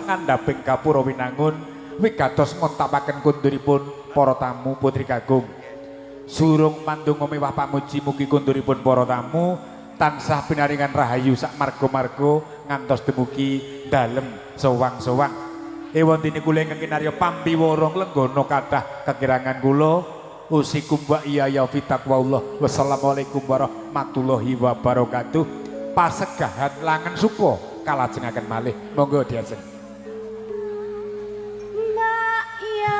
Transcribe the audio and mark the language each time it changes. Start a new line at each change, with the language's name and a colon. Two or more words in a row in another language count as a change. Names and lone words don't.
Javanese: ngandhaping gapura winangun wigatos ngontapaken kunduripun para tamu putri kagung surung mandonga mewah pamuji mugi kunduripun para tamu tansah pinaringan rahayu sak marga-marga ngantos dumugi dalem sowang-sowang ewontene kula ingkang kinarya pampiwara lenggana kathah kekirangan kula
Arabic: أوصيكم وإياي في تقوى الله والسلام عليكم ورحمة الله وبركاته
Javanese: pasegahan langen suka kalajengaken malih monggo diajeng Mbak ya